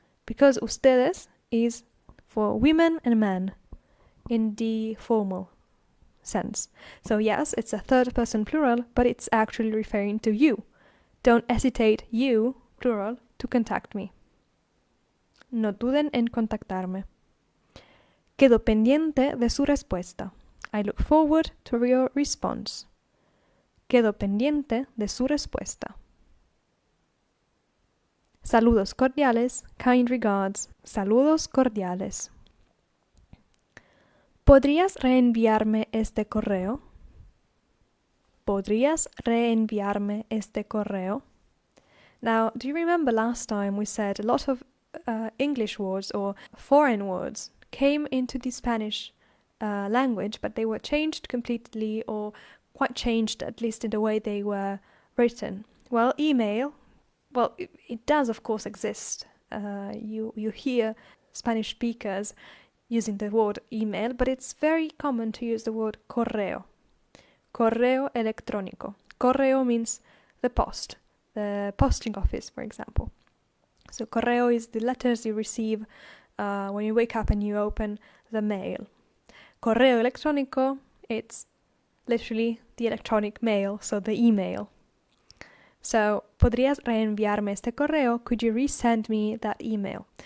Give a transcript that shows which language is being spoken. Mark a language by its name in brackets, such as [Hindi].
[English] Because ustedes is for women and men in the formal sense. So yes, it's a third person plural, but it's actually referring to you. Don't hesitate, you, plural, to contact me. [Spanish] No duden en contactarme. Quedo pendiente de su respuesta. [English] I look forward to your response. [Spanish] Quedo pendiente de su respuesta. Saludos cordiales, [English] kind regards. [Spanish] Saludos cordiales. ¿Podrías reenviarme este correo? ¿Podrías reenviarme este correo? [English] Now, do you remember last time we said a lot of English words or foreign words came into the Spanish language, but they were changed completely or quite changed, at least in the way they were written. Well, email, well, it does of course exist. You hear Spanish speakers using the word email, but it's very common to use the word correo. Correo electrónico. Correo means the post, the posting office, for example. So correo is the letters you receive when you wake up and you open the mail. [Spanish] Correo electrónico, [English] it's literally the electronic mail, so the email. [Spanish] So, ¿podrías reenviarme este correo? [English] Could you resend me that email?